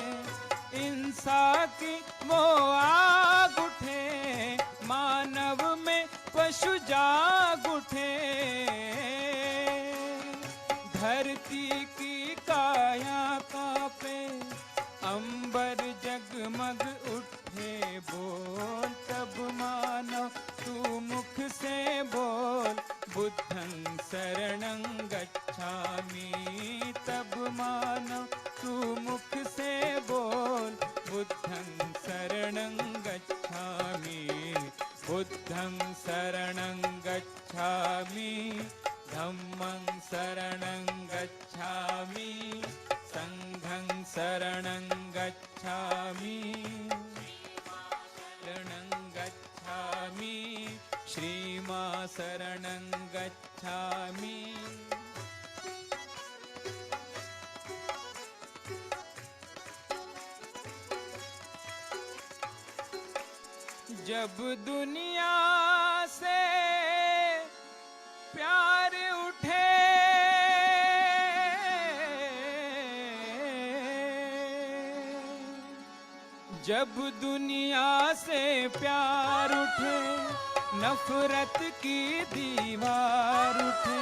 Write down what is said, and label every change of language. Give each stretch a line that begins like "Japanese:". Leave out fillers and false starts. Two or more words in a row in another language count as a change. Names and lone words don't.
Hindi: इंसा की वो आग उठे, मानव में पशु जाग उठे। धरती की काया कांपे, अंबर जगमग उठे। बोल तब मानो तू मुख से बोल,
Pali: बुद्धं शरणं गच्छामि।
Hindi: तब मानो तू मुख से बोल,
Pali: बुद्धं शरणं गच्छामि। बुद्धं शरणं गच्छामि, धम्मं शरणं गच्छामि, संघं शरणं गच्छामि, शरणं गच्छामि, श्रीमा शरणं गच्छामि।
Hindi: जब दुनिया से प्यार उठे, जब दुनिया से प्यार उठे, नफरत की दीवार उठे।